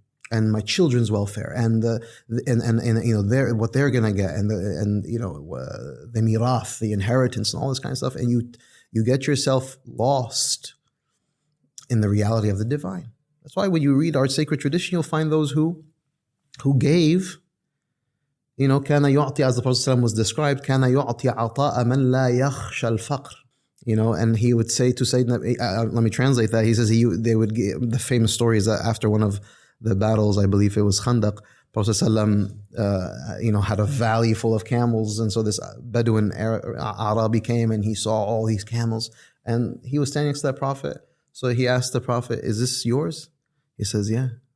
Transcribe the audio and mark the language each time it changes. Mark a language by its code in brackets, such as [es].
[en] And my children's welfare, and what they're gonna get, and the mirath, the inheritance, and all this kind of stuff, and you get yourself lost in the reality of the divine. That's why when you read our sacred tradition, you'll find those who gave. [ar] كان يعطي, [en] as the Prophet ﷺ was described, [ar] كان يعطي عطاء من لا يخشى الفقر. [en] And he would say to Sayyidina, let me translate that. He says they would give, the famous story is that after one of the battles, I believe it was Khandaq, Prophet ﷺ, had a valley full of camels, and so this Bedouin Arabi came and he saw all these camels, and he was standing next to that Prophet. So he asked the Prophet, "Is this yours?" He says, "Yeah."